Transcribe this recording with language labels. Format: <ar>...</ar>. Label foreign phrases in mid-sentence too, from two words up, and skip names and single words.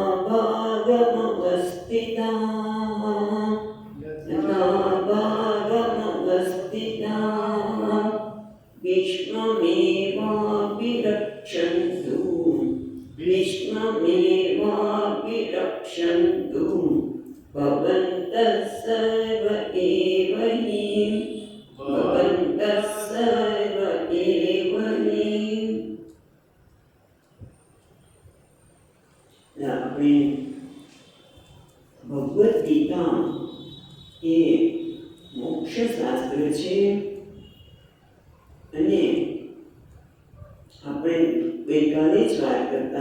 <sa>भागमवस्थिताः यथा भागमवस्थिताः विश्वमेवाभिरक्षन्तु विश्वमेवाभिरक्षन्तु भवन्तः सर्व एव हि भवन्तः सर्व एव हि।</sa> <gu>આપણે ભગવદ્ ગીતા એ મોક્ષશાસ્ત્ર છે અને આપણે ગઈકાલે જ વાત કરતા</gu>